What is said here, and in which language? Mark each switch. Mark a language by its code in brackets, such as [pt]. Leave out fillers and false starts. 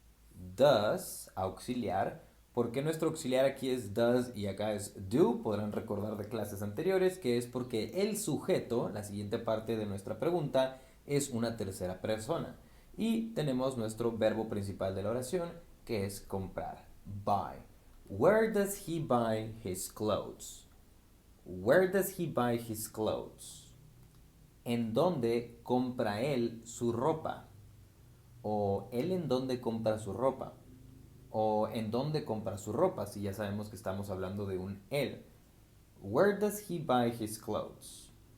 [es] Does, auxiliar. ¿Por qué nuestro auxiliar aquí es does y acá es do? Podrán recordar de clases anteriores que es porque el sujeto, la siguiente parte de nuestra pregunta, es una tercera persona. Y tenemos nuestro verbo principal de la oración, que es comprar, buy. [en] Where does he buy his clothes? Where does he buy his clothes? [es] ¿En dónde compra él su ropa? O él en dónde compra su ropa. O en dónde compra su ropa, si ya sabemos que estamos hablando de un él. [en] Where does he buy his clothes?